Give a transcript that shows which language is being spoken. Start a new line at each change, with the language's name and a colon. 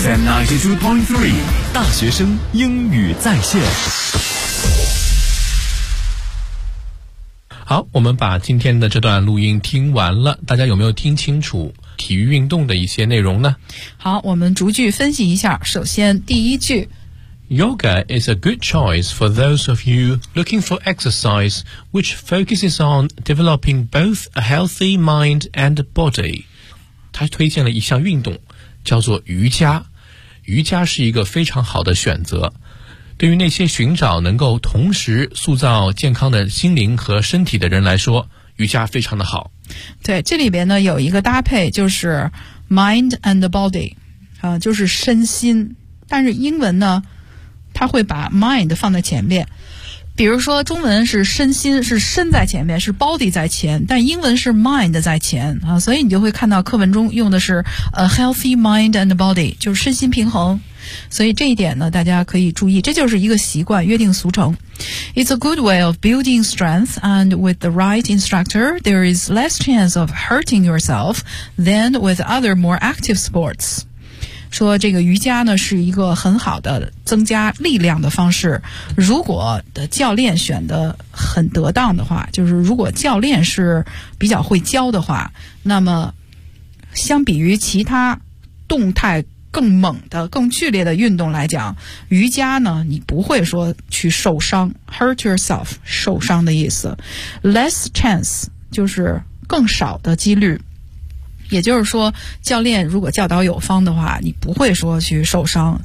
Chinese: FM92.3 大学生英语在线。好，我们把今天的这段录音听完了，大家有没有听清楚体育运动的一些内容呢？好，我们逐句分析一下。首先第一句，
English: Yoga is a good choice for those of you looking for exercise which focuses on developing both a healthy mind and body.
Chinese: 他推荐了一项运动叫做瑜伽，瑜伽是一个非常好的选择，对于那些寻找能够同时塑造健康的心灵和身体的人来说，瑜伽非常的好。对，这里边呢有一个搭配就是 mind and body、就是身心，但是英文呢他会把 mind 放在前面，比如说中文是身心，是身在前面，是 body 在前，但英文是 mind 在前啊，所以你就会看到课文中用的是
English: a healthy mind and body，
Chinese: 就是身心平衡，所以这一点呢大家可以注意，这就是一个习惯，约定俗成。
English: It's a good way of building strength and with the right instructor there is less chance of hurting yourself than with other more active sports.
Chinese: 说这个瑜伽呢是一个很好的增加力量的方式，如果的教练选的很得当的话，就是如果教练是比较会教的话，那么相比于其他动态更猛的更剧烈的运动来讲，瑜伽呢你不会说去受伤，
English: hurt yourself
Chinese: 受伤的意思，
English: less chance
Chinese: 就是更少的几率，也就是说教练如果教导有方的话，你不会说去受伤。